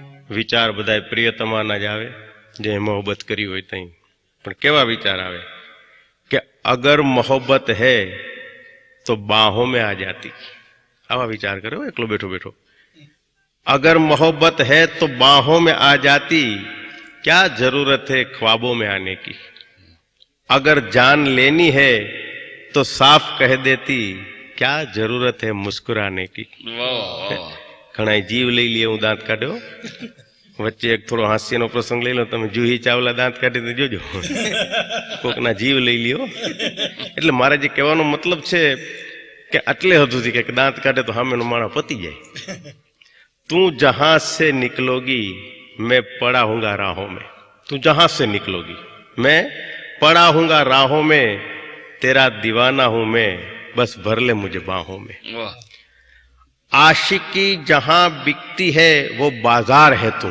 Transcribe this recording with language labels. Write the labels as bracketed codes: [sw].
[gu] વિચાર બધા પ્રિયતમાના જ આવે જે મોહબ્બત કરી હોય ત્યાં. પણ કેવા વિચાર આવે કે [hi] અગર મોહબ્બત હૈ તો બાહોं में आ जाती. [gu] આવા વિચાર કર્યો એકલો બેઠો બેઠો. [hi] अगर मोहब्बत है तो बाहों में आ जाती, क्या जरूरत है ख्वाबों में आने की. अगर जान लेनी है तो साफ कह देती, क्या जरूरत है मुस्कुराने की. [gu] ઘણા જીવ લઈ લે. હું દાંત કાઢ્યો વચ્ચે એક થોડો હાસ્યનો પ્રસંગ લઈ લો. તમે જુહી ચાવલા દાંત કાઢી જોજો, કોકના જીવ લઈ લ્યો. એટલે મારે જે કહેવાનો મતલબ છે કે આટલે હદુથી કે દાંત કાઢે તો સામેનો માણસ પતી જાય. [hi] તું જહાં સે નિકલોગી मैं पड़ा हूंगा राहों में. તું जहां से निकलोगी मैं पड़ा हूंगा राहों में, तेरा दीवाना हूं मैं, बस भर ले मुझे बाहों में. आशिकी जहां बिकती है वो बाजार है तू.